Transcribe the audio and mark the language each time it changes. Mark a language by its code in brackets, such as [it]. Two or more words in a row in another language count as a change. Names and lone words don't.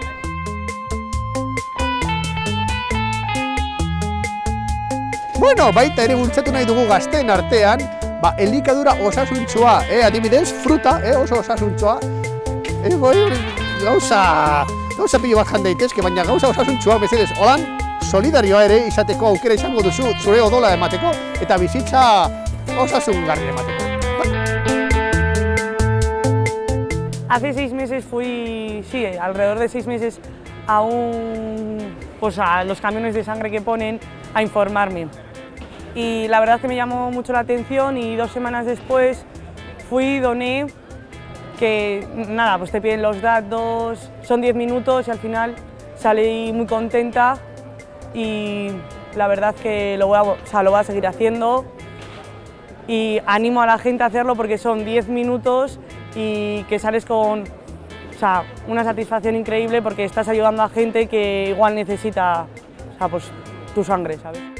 [eu] Bueno, baita ere bultzatu nahi dugu gazteen artean, elikadura osasuntsua, adibidez, fruta, oso osasuntsua. Gauza pilo bat jan daitezke, baina gauza osasuntsua bezedez, holan, solidarioa ere izateko aukera izango duzu zure odola emateko eta bizitza osasungarri emateko. [es] Hace 6 meses fui, alrededor de 6 meses a los camiones de sangre que ponen a informarme. Y la verdad es que me llamó mucho la atención y 2 semanas después fui, doné, que nada, pues te piden los datos, son 10 minutos y al final salí muy contenta y la verdad que lo voy a seguir haciendo y animo a la gente a hacerlo porque son 10 minutos y que sales con una satisfacción increíble porque estás ayudando a gente que igual necesita pues, tu sangre, ¿sabes?